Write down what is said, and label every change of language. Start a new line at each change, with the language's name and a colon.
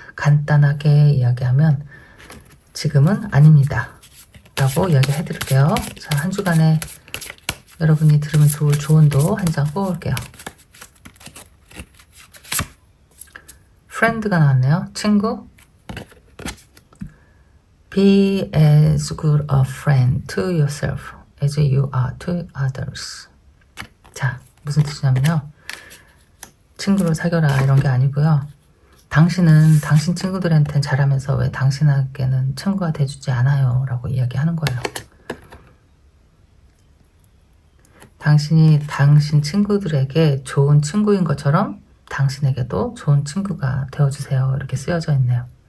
Korean: 간단하게 이야기하면 지금은 아닙니다 라고 이야기해 드릴게요. 자, 한 주간에 여러분이 들으면 좋을 조언도 한 장 뽑을게요. friend가 나왔네요. 친구.
English: Be as good a friend to yourself as you are to others.
Korean: 자, 무슨 뜻이냐면요. 친구를 사귀어라 이런 게 아니고요. 당신은 당신 친구들한테는 잘하면서 왜 당신에게는 친구가 돼주지 않아요? 라고 이야기하는 거예요. 당신이 당신 친구들에게 좋은 친구인 것처럼 당신에게도 좋은 친구가 되어주세요. 이렇게 쓰여져 있네요.